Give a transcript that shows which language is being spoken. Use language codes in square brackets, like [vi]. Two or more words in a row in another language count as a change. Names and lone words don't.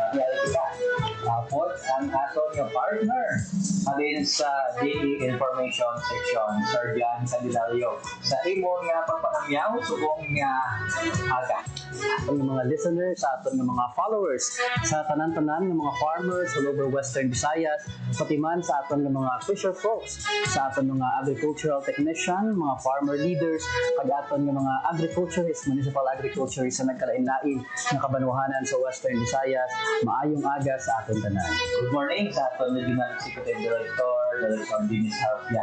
[hil] Kaya kita, tapos ang aton yung partner alin sa DE Information Section, Sir Jan Candelario. Sa imong nga pagpanamyaw, subong nga aga. Aton ng mga listeners, sa aton ng mga followers, sa tanan-tanan ng mga [en] farmers all over [hil] Western Visayas, pati man sa aton ng mga [en] fisher folks, [hil] sa aton mga [en] agricultural technician, [hil] mga [en] farmer leaders, [hil] kag aton ng mga agriculturists, [en] municipal agriculturists [hil] na nagkalain-lain ng kabanuhanan sa Western Visayas, maayong aga sa aton tanan. [en] Good morning [hil] sa aton Regional Executive Director, Director Dennis Harpia.